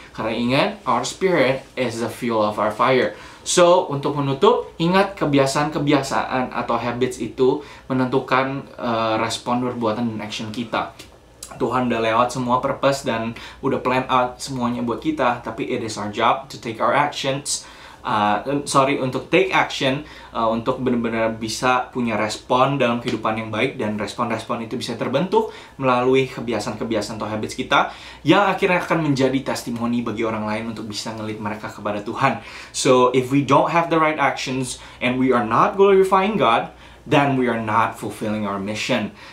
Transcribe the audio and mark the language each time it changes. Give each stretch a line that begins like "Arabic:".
Indonesian: Karena ingat,
English: our spirit is the fuel of our fire.
Indonesian: So, untuk menutup, ingat kebiasaan-kebiasaan atau habits itu menentukan respon, perbuatan, dan action kita. Tuhan udah lewat semua purpose dan udah
English: plan out
Indonesian: semuanya buat kita, tapi
English: it is our job to take our actions.
Indonesian: Untuk
English: take action,
Indonesian: untuk benar-benar bisa punya respon dalam kehidupan yang baik, dan respon-respon itu bisa terbentuk melalui kebiasaan-kebiasaan atau habits kita yang akhirnya akan menjadi testimoni bagi orang lain untuk bisa nge-lead mereka kepada Tuhan.
English: So, if we don't have the right actions and we are not glorifying God, then we are not fulfilling our mission.